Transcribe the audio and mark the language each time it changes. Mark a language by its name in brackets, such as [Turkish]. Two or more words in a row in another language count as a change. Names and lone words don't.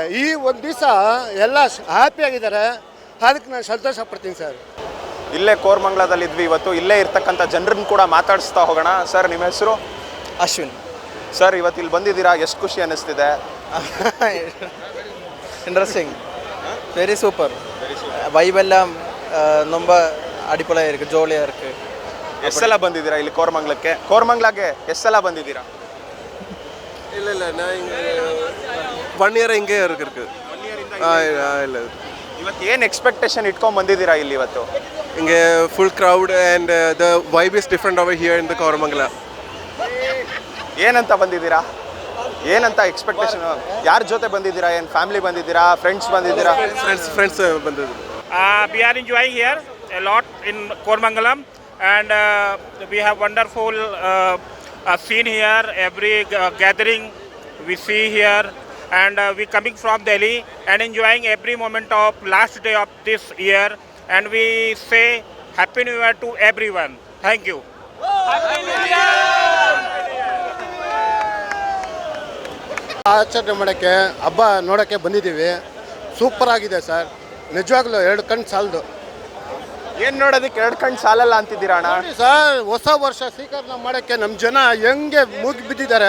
[Kannada] ಈ ಒಂದು ದಿವಸ ಎಲ್ಲ ಹ್ಯಾಪಿಯಾಗಿದ್ದಾರೆ, ಅದಕ್ಕೆ ನಾನು ಸಂತೋಷ ಪಡ್ತೀನಿ ಸರ್. ಇಲ್ಲೇ ಕೋರಮಂಗಲದಲ್ಲಿ ಇದ್ವಿ ಇವತ್ತು. ಇಲ್ಲೇ ಇರ್ತಕ್ಕಂಥ ಜನರನ್ನ ಕೂಡ ಮಾತಾಡಿಸ್ತಾ ಹೋಗೋಣ. ಸರ್, ನಿಮ್ಮ ಹೆಸರು? ಅಶ್ವಿನ್. ಸರ್, ಇವತ್ತು ಇಲ್ಲಿ ಬಂದಿದ್ದೀರಾ, ಎಷ್ಟು ಖುಷಿ ಅನ್ನಿಸ್ತಿದೆ? [English] ಇಂಟ್ರೆಸ್ಟಿಂಗ್, very super. [Tamil] வைபெல்லாம் ரொம்ப அடிப்படையாக இருக்குது, ஜோலியாக இருக்குது. [Kannada] ಎಷ್ಟು ಸಲ ಬಂದಿದ್ದೀರಾ ಇಲ್ಲಿ ಕೋರಮಂಗಲಕ್ಕೆ? ಕೋರಮಂಗಲಕ್ಕೆ ಎಷ್ಟು ಸಲ ಬಂದಿದ್ದೀರಾ? ಇಲ್ಲ ನಾ ಹಿಂಗೆ 1 ಇಯರ್ ಹಿಂಗೆ ಇருக்கு. ಇಲ್ಲ ಇವತ್ತು ಏನು ಎಕ್ಸ್ಪೆಕ್ಟೇಷನ್ ಇಟ್ಕೊಂಡು ಬಂದಿದ್ದೀರಾ ಇಲ್ಲಿ ಇವತ್ತು? [English] ಹಿಂಗೆ full crowd and the vibe is different over here in the Koramangala. [Kannada] ಏನಂತ ಬಂದಿದ್ದೀರಾ? ಏನಂತ ಎಕ್ಸ್ಪೆಕ್ಟೇಷನ್? ಯಾರ ಜೊತೆ ಬಂದಿದ್ದೀರಾ? ಏನು ಫ್ಯಾಮಿಲಿ ಬಂದಿದ್ದೀರಾ, ಫ್ರೆಂಡ್ಸ್ ಬಂದಿದ್ದೀರಾ? ಫ್ರೆಂಡ್ಸ್ ಬಂದಿದ್ರು. [English] We are enjoying here a lot in Koramangalam, and we have wonderful scene here. Every gathering we see here, and we coming from Delhi and enjoying every moment of last day of this year, and we say Happy New Year to everyone. Thank you. Happy New Year! [Kannada] ಆಚರಣೆ ಮಾಡೋಕ್ಕೆ, ಹಬ್ಬ ನೋಡೋಕ್ಕೆ ಬಂದಿದ್ದೀವಿ. ಸೂಪರ್ ಆಗಿದೆ ಸರ್, ನಿಜವಾಗ್ಲೂ 2 ಕಣ್ಣು ಸಾಲದು. ಏನು ನೋಡೋದಕ್ಕೆ 2 ಕಣ್ಣು ಸಾಲಲ್ಲ ಅಂತಿದ್ದೀರಾ ಅಣ್ಣ? ಸರ್, ಹೊಸ ವರ್ಷ ಸ್ವೀಕರಣೆ ಮಾಡೋಕ್ಕೆ ನಮ್ಮ ಜನ ಹೆಂಗೆ ಮುಗಿ ಬಿದ್ದಿದ್ದಾರೆ.